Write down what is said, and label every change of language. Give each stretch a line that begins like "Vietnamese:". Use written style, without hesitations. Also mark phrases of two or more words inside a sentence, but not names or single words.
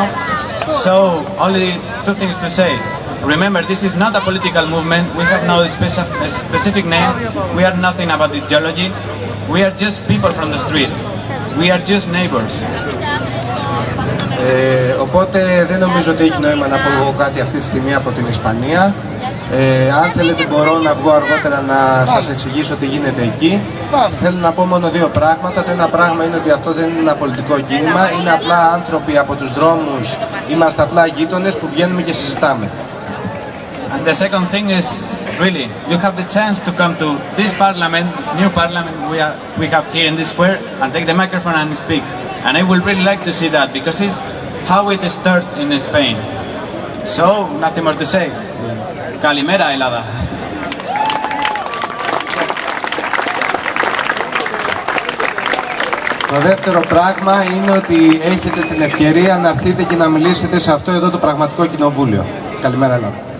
English: So only two things to say. Remember, this is not a political movement. We have no specific name. We are nothing about ideology. We are just people from the street. We are just neighbors.
Greek: Οπότε δεν νομίζω ότι έχει νόημα να πω εγώ κάτι αυτή τη στιγμή από την Ισπανία. Αν θέλετε μπορώ να βγω αργότερα να σας εξηγήσω τι γίνεται εκεί. Θέλω να πω μόνο δύο πράγματα. Το ένα πράγμα είναι ότι αυτό δεν είναι ένα πολιτικό κίνημα. Είναι απλά άνθρωποι από τους δρόμους. Είμαστε απλά γείτονες που βγαίνουμε και συζητάμε.
English: And the second thing is, really, you have the chance to come to this parliament, this new parliament we have here in this square, and take the microphone and speak. And I would really like to see that, because it's how it started in Spain. So, nothing more to say.
Greek: Kalimera, Ελλάδα. Το δεύτερο πράγμα είναι ότι έχετε την ευκαιρία να έρθετε και να μιλήσετε σε αυτό εδώ το πραγματικό κοινοβούλιο. Καλημέρα, Ελλάδα.